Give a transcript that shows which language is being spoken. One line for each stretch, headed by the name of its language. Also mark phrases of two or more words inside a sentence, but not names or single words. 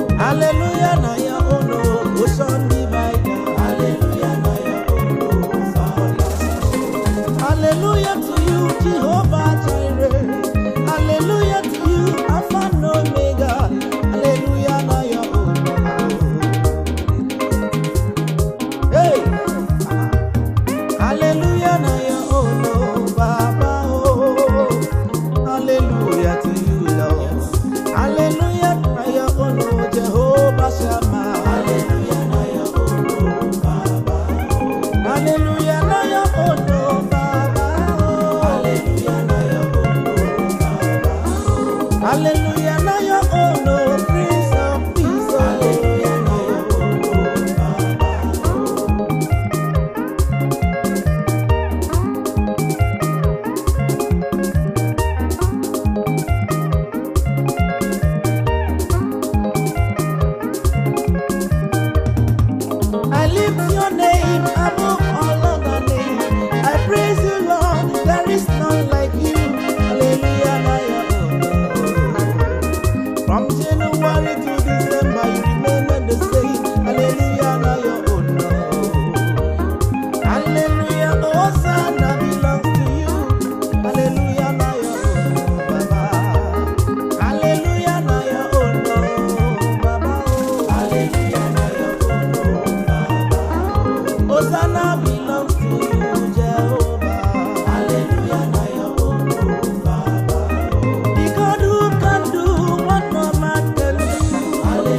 English: Hallelujah,
Igbo: na ya ono,
English: ocean divider. Hallelujah,
Igbo: na ya ono,
English: Father. Hallelujah to you, Jehovah Jireh. Hallelujah to you, Alpha and Omega. Hallelujah,
Igbo: na ya ono.
English: Hey, hallelujah,
Igbo: na ya ono,
English: Baba. Oh, hallelujah to you, Lord. Hallelujah,
Igbo: na ya ono,
English: Jehovah Shammah. Hallelujah,
Igbo: na ya ono,
English: Baba. Hallelujah,
Igbo: na ya ono,
English: Baba. Hallelujah,
Igbo: na ya ono,
English: Baba. Hallelujah,
Igbo: na ya ono,
English: Prince of Peace. Hallelujah,
Igbo: na ya ono,
English: Baba. I lift your name above all other names. I praise you, Lord. There is none like you. Hallelujah,
Igbo: na ya ono.
English: From January to December, you remain the same. Hallelujah,
Igbo: na ya ono.
English: Hallelujah, Hosanna belongs to you. Hallelujah,
Igbo: na ya ono,
English: Baba. Hallelujah,
Igbo: na ya ono,
English: Baba. Hallelujah,
Igbo: na ya ono,
English: Baba. Hosanna belongs to you, Jehovah. Hallelujah,
Igbo: na ya ono,
English: Baba. The God who can do what no man can do.